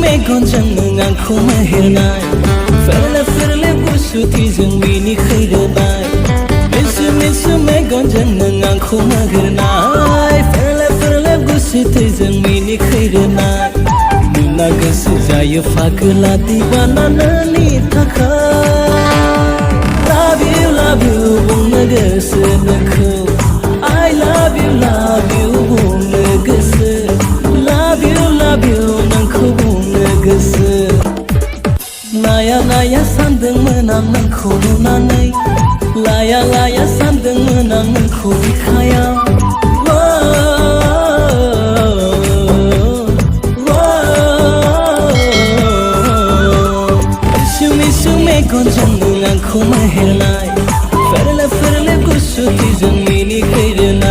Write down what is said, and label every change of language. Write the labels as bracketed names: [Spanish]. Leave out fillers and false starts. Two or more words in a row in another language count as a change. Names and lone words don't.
[Bodo] मेगनजों नों आंखौ मोहेरनाय फेरले फेरले गुसुथिजों मिनिखै रोनाय मिसु मेगनजों नों आंखौ मोहेरनाय फेरले फेरले गुसुथिजों मिनिखै रोनाय नुना गोसो जायो फागोला दिवाना नोंनि थाखाय [English] love you [Bodo] बुंनो गोसो नोंखौ [English] I love you [Bodo] बुंनो गोसो [English] love you [Bodo] नोंखौ बुंनो गोसो लाया सानदोंमोन आं नोंखौ नुनानै लाया सानदोंमोन आं नोंखौ बिखायाव मिसु मेगनजों नों आंखौ मोहेरनाय फेरले फेरले गुसुथिजों मिनिखै